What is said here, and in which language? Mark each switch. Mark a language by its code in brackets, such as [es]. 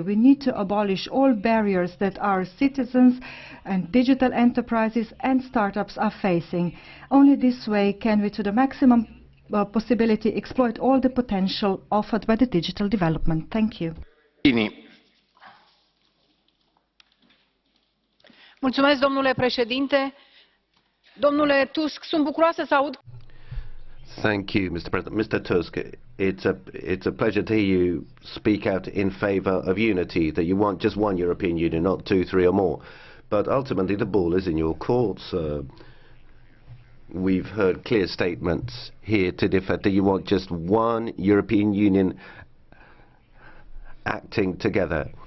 [en] We need to abolish all barriers that our citizens and digital enterprises and startups are facing. Only this way can we, to the maximum possibility, exploit all the potential offered by the digital development. Thank you. [ro] Mulțumesc, domnule președinte. Domnule Tusk, sunt bucuroasă să aud. [en] Thank you, Mr. President. Mr. Tusk, it's a pleasure to hear you speak out in favour of unity, that you want just one European Union, not two, three or more. But ultimately the ball is in your courts. We've heard clear statements here to the effect that you want just one European Union acting together.